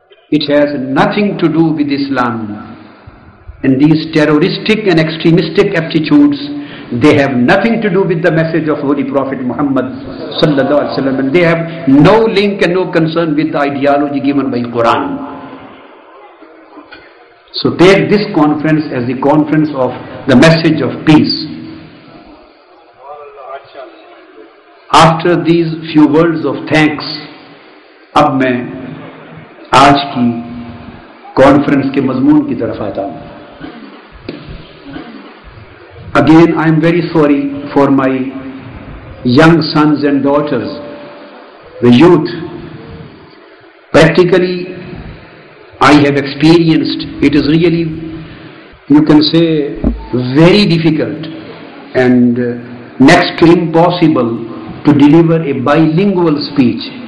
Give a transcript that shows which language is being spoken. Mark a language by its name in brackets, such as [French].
[English] It has nothing to do with Islam. And these terroristic and extremistic aptitudes, they have nothing to do with the message of Holy Prophet Muhammad sallallahu alaihi wasallam, and they have no link and no concern with the ideology given by Quran. So take this conference as the conference of the message of peace. After these few words of thanks, [Urdu] اب میں آج کی conference کے مضمون کی طرف آتا ہوں. [English] Again, I am very sorry for my young sons and daughters, the youth. Practically, I have experienced, it is really, you can say, very difficult and next to impossible to deliver a bilingual speech.